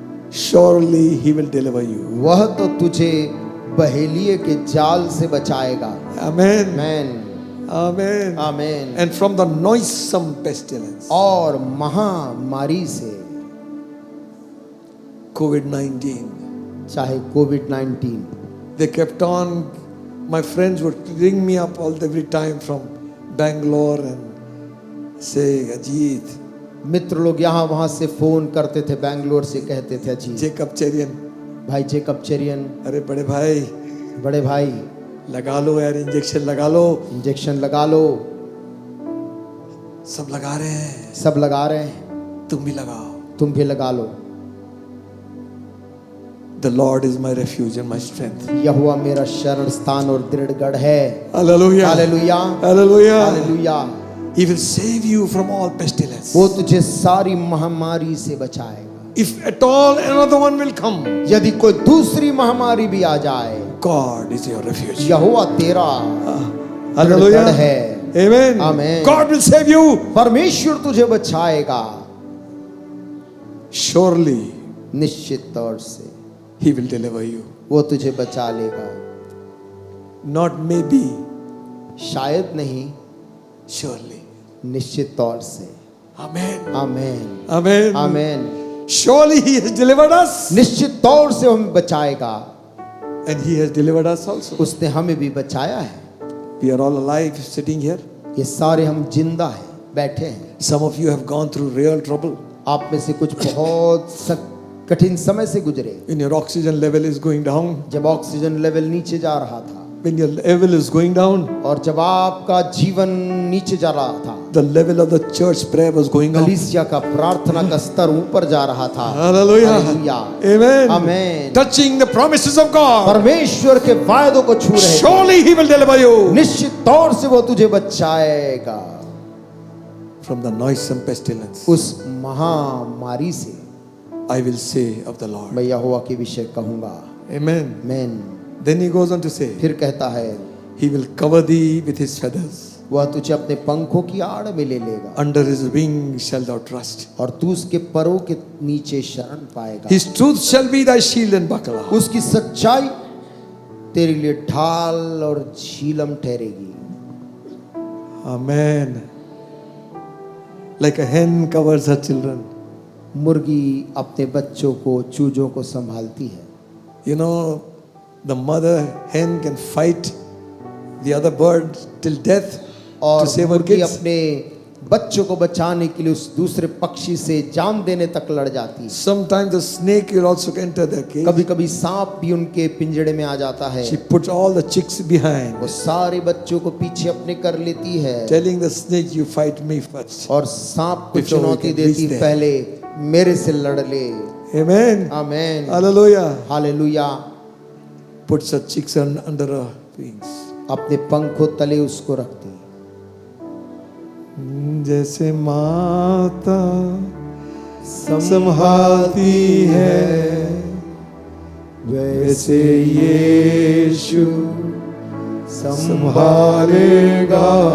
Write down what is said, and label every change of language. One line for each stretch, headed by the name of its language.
English: Surely he will deliver you.
Hindi: वह तो तुझे बहेलिए के जाल से बचाएगा।
English: Amen.
Hindi: आमीन,
English: Amen.
Hindi: आमीन।
English: And from the noisome pestilence.
Hindi: और महामारी से,
English: COVID-19.
Hindi: चाहे कोविड-19,
English: They kept on, my friends would ring me up every time from Bangalore and say, Ajit,
Hindi: मित्र लोग यहाँ वहाँ से फोन करते थे, बैंगलोर से कहते थे, अजी
English: Jacob Cherian,
Hindi: भाई जेकब चेरियन, अरे बड़े भाई बड़े भाई लगा लो यार, इंजेक्शन लगा लो। इंजेक्शन लगा लो। सब लगा रहे हैं, सब लगा रहे हैं, तुम भी लगाओ। तुम भी लगा लो।
English: The Lord is my refuge and my strength.
Hindi: यहोवा मेरा शरण स्थान और दृढ़ गढ़ है।
English: Hallelujah.
Hindi: Hallelujah,
English: Hallelujah.
Hindi: Hallelujah.
English: He will save you from all pestilence.
Hindi: वो तुझे सारी महामारी से बचाएगा।
English: If at all another one will come,
Hindi: यदि कोई दूसरी महामारी भी आ जाए,
English: God is your refuge.
Hindi: यहोवा तेरा
English: Hallelujah.
Hindi: गढ़ है।
English: Amen. Amen. God will save you.
Hindi: परमेश्वर तुझे बचाएगा।
English: Surely
Hindi: निश्चित तौर से
English: He will deliver you.
Hindi: वो तुझे बचा लेगा।
English: Not maybe,
Hindi: शायद नहीं,
English: surely.
Hindi: निश्चित तौर से।
English: Amen.
Hindi: आमीन,
English: Amen.
Hindi: आमीन।
English: Surely He has delivered us.
Hindi: निश्चित तौर से हमें बचाएगा।
English: And He has delivered us also.
Hindi: उसने हमें भी बचाया है।
English: We are all alive sitting here.
Hindi: ये सारे हम जिंदा हैं, बैठे हैं।
English: Some of you have gone through real trouble.
Hindi: आप में से कुछ बहुत कठिन समय से गुजरे।
English: When your oxygen level is going down,
Hindi: जब ऑक्सीजन लेवल नीचे जा रहा था,
English: when your level is going down,
Hindi: और जब आपका जीवन नीचे जा रहा था,
English: the level of the church prayer was going up.
Hindi: कलीसिया का प्रार्थना का स्तर ऊपर जा रहा था।
English: Hallelujah.
Hindi: हालेलुया।
English: Amen.
Hindi: आमीन।
English: Touching the promises of God.
Hindi: परमेश्वर के वायदों को छू रहे।
English: Surely He will deliver you
Hindi: निश्चित तौर से वो तुझे बचाएगा
English: from the noisome pestilence.
Hindi: उस महामारी से।
English: I will say of the Lord.
Hindi: मैं यहोवा के विषय कहूंगा।
English: Amen.
Hindi: आमीन।
English: Then He goes on to say,
Hindi: फिर कहता है,
English: He will cover thee with His feathers.
Hindi: वह तुझे अपने पंखों की आड़ में ले लेगा,
English: Under His wing shalt thou trust.
Hindi: और तू उसके परों के नीचे शरण पाएगा।
English: His truth shall be thy shield and buckler.
Hindi: उसकी सच्चाई तेरे लिए ढाल और झीलम ठहरेगी।
English: Amen. Like a hen covers her children.
Hindi: मुर्गी अपने बच्चों को, चूजों को संभालती है।
English: You know, the mother hen can fight the other bird till death
Hindi: और
English: to save her
Hindi: मुर्गी
English: kids.
Hindi: अपने बच्चों को बचाने के लिए उस दूसरे पक्षी से जान देने तक लड़ जाती है।
English: Sometimes the snake will also enter their cage.
Hindi: कभी कभी सांप भी उनके पिंजड़े में आ जाता है।
English: She puts all the chicks behind,
Hindi: वो सारे बच्चों को पीछे अपने कर लेती है,
English: telling the snake, you fight me first.
Hindi: और सांप को
English: Before we
Hindi: चुनौती
English: can
Hindi: देती,
English: reach there.
Hindi: पहले मेरे से लड़ ले।
English: Amen.
Hindi: आमीन,
English: Hallelujah.
Hindi: Hallelujah.
English: Puts her chicks under her wings.
Hindi: अपने पंखों तले उसको रखती। जैसे माता संभालती है, वैसे यीशु संभालेगा।